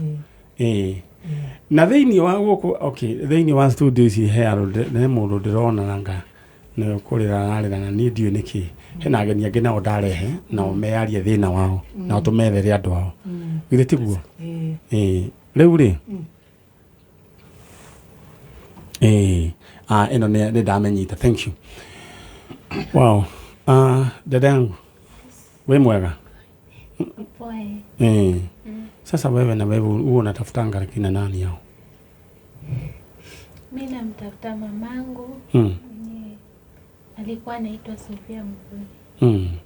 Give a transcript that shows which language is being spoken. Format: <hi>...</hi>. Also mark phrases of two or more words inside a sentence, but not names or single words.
<ki>Na thĩinĩ wa gũkũ thĩinĩ wa studio ici Herald nĩ mũndũ ndĩrona nanga nĩ kũrĩra ararĩra na niĩ ndiũĩ nĩkĩ. Hena ageni angĩ nao ndarehe nao mearie thĩna wao nao tũmethere andũ ao. Githĩ tiguo? Rĩu rĩ ĩno nĩ ndamenyita.</ki> <en>Thank you.</en> <sw>Wow. Dada yangu</sw> <ki>we mwega?</ki> <sw>Sasa wewe na wewe huo unatafutanga kina nani hao? Mimi namtafuta mamangu. Alikuwa anaitwa Sofia Mvunyi.</sw>